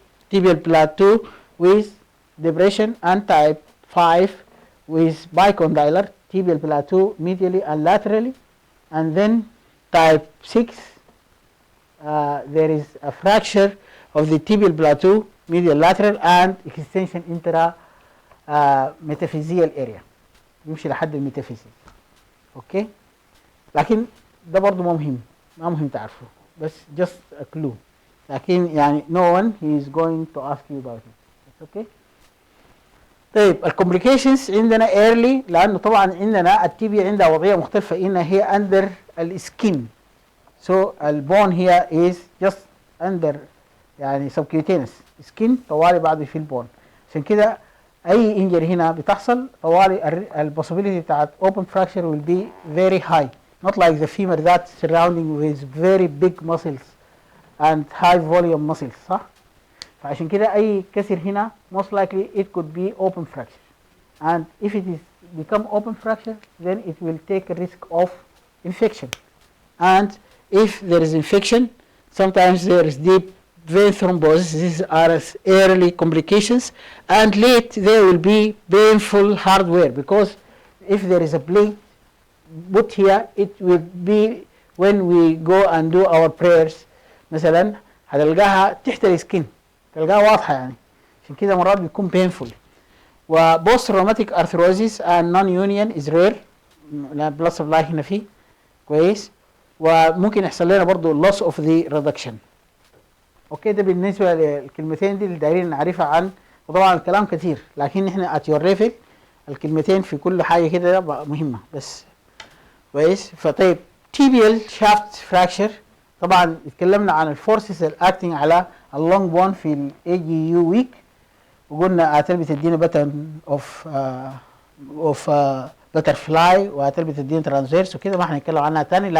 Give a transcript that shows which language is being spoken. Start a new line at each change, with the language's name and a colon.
English: tibial plateau with depression, and type 5 with bicondylar tibial plateau medially and laterally, and then type 6 there is a fracture of the tibial plateau medial lateral and extension intra metaphyseal area
Arabic: يمشي لحد الميتافيزيال. اوكي لكن ده برضه ما مهم تعرفه، بس
English: just a clue.
Arabic: لكن يعني
English: no one he is going to ask you about it. It's okay.
Arabic: طيب الكومبليكيشنز عندنا early، لانه طبعا عندنا التيبيا عندها وضعيه مختلفه ان هي under السكين، so البون
English: here is just under
Arabic: يعني
English: subcutaneous skin
Arabic: طوالي بعد في البون. عشان كده اي انجري هنا بتحصل طوالي البوسيبيليتي بتاعت
English: open fracture will be very high, not like the femur that surrounding with very big muscles and high volume muscles،
Arabic: صح؟ فعشان كده اي كسر هنا
English: most likely it could be open fracture, and if it is become open fracture then it will take a risk of infection, and if there is infection sometimes there is deep vein thrombosis. These are early complications, and late there will be painful hardware, because if there is a plate put here it will be when we go and do our prayers
Arabic: مثلا هتلقاها تحت السكين، تلقاها واضحه يعني، عشان كده مرات بيكون
English: painful. وبوست rheumatic arthrosis and non union is rare.
Arabic: لا بلس سبلاي هنا فيه كويس. وممكن يحصل لنا برضو
English: loss of the reduction.
Arabic: اوكي ده بالنسبه للكلمتين دي اللي دايرين نعرفها عن، وطبعا الكلام كثير لكن احنا
English: at your level
Arabic: الكلمتين في كل حاجه كده مهمه بس كويس. فطيب
English: tibial shaft fracture
Arabic: طبعا اتكلمنا عن الفورسز الاكتنج على اللونج بون في الاي جي يو ويك، وقلنا اتل بتدينا باترن اوف بتر فلاي واتل بتدينا ترانزفيرس وكده ما هنتكلم عنها تاني.